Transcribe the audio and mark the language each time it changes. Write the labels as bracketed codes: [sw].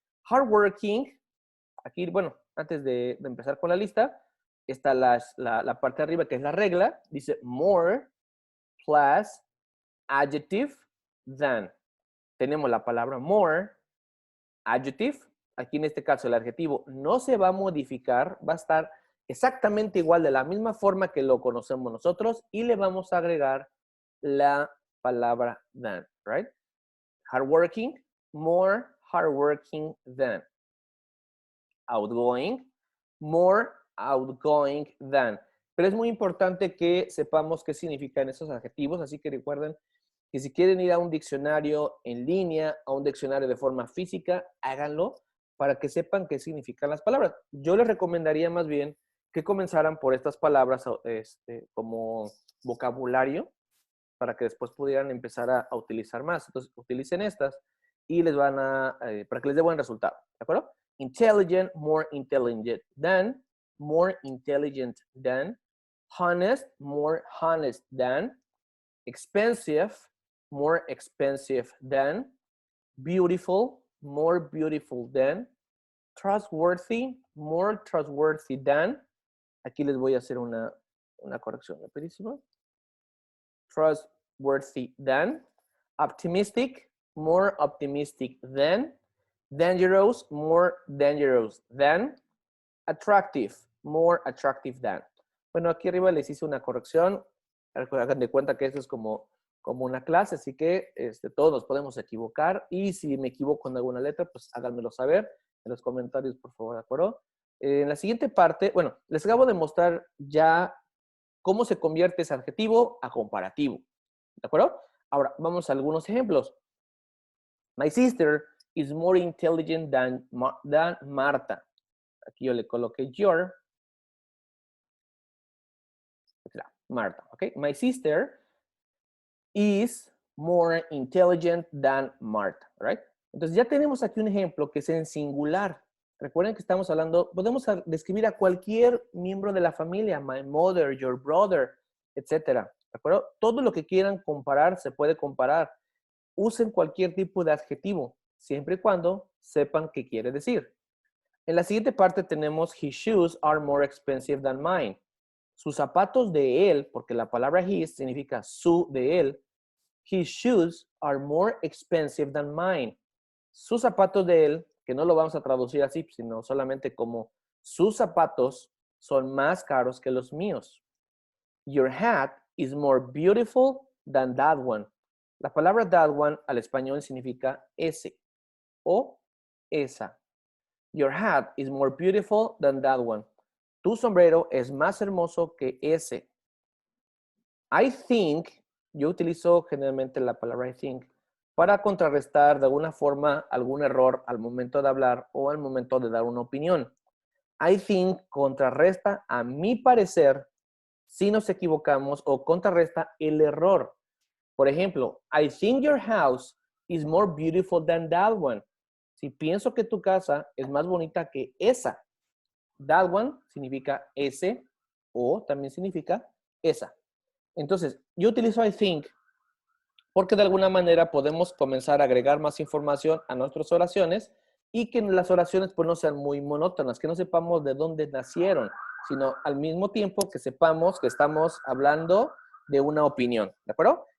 [es] Hardworking, aquí, bueno, antes de empezar con la lista, está la parte de arriba que es la regla, dice [en] more plus adjective than. [es] Tenemos la palabra more, adjective, aquí en este caso el adjetivo no se va a modificar, va a estar exactamente igual de la misma forma que lo conocemos nosotros y le vamos a agregar la palabra than, [en] right? Hardworking, more hardworking than. Outgoing, more outgoing than. [es] Pero es muy importante que sepamos qué significan esos adjetivos, así que recuerden que si quieren ir a un diccionario en línea, a un diccionario de forma física, háganlo para que sepan qué significan las palabras. Yo les recomendaría más bien que comenzaran por estas palabras como vocabulario para que después pudieran empezar a utilizar más. Entonces, utilicen estas y les van para que les dé buen resultado. ¿De acuerdo? [en] Intelligent, more intelligent than, more intelligent than, honest, more honest than, expensive, more expensive than, beautiful, more beautiful than, trustworthy, more trustworthy than. [es] Aquí les voy a hacer una corrección rapidísima. [en] Trustworthy than, optimistic, more optimistic than, dangerous, more dangerous than, attractive, more attractive than. [es] Bueno, aquí arriba les hice una corrección. Hagan de cuenta que esto es como una clase, así que todos nos podemos equivocar y si me equivoco en alguna letra, pues háganmelo saber en los comentarios, por favor, ¿de acuerdo? En la siguiente parte, bueno, les acabo de mostrar ya cómo se convierte ese adjetivo a comparativo, ¿de acuerdo? Ahora, vamos a algunos ejemplos. [en] My sister is more intelligent than Marta. [es] Aquí yo le coloqué your. [en] Marta, ¿ok? My sister is more intelligent than Marta, right? [es] Entonces ya tenemos aquí un ejemplo que es en singular. Recuerden que estamos hablando, podemos describir a cualquier miembro de la familia, [en] my mother, your brother, [es] etcétera. ¿De acuerdo? Todo lo que quieran comparar se puede comparar. Usen cualquier tipo de adjetivo, siempre y cuando sepan qué quiere decir. En la siguiente parte tenemos [en] his shoes are more expensive than mine. [es] Sus zapatos de él, porque la palabra his significa su de él, [en] his shoes are more expensive than mine. [es] Sus zapatos de él, que no lo vamos a traducir así, sino solamente como sus zapatos son más caros que los míos. [en] Your hat is more beautiful than that one. [es] La palabra that one al español significa ese o esa. [en] Your hat is more beautiful than that one. [es] Tu sombrero es más hermoso que ese. I think, yo utilizo generalmente la palabra I think para contrarrestar de alguna forma algún error al momento de hablar o al momento de dar una opinión. I think contrarresta a mi parecer si nos equivocamos o contrarresta el error. Por ejemplo, [en] I think your house is more beautiful than that one. [es] Si pienso que tu casa es más bonita que esa. That one significa ese o también significa esa. Entonces, yo utilizo I think porque de alguna manera podemos comenzar a agregar más información a nuestras oraciones y que las oraciones pues no sean muy monótonas, que no sepamos de dónde nacieron, sino al mismo tiempo que sepamos que estamos hablando de una opinión, ¿de acuerdo?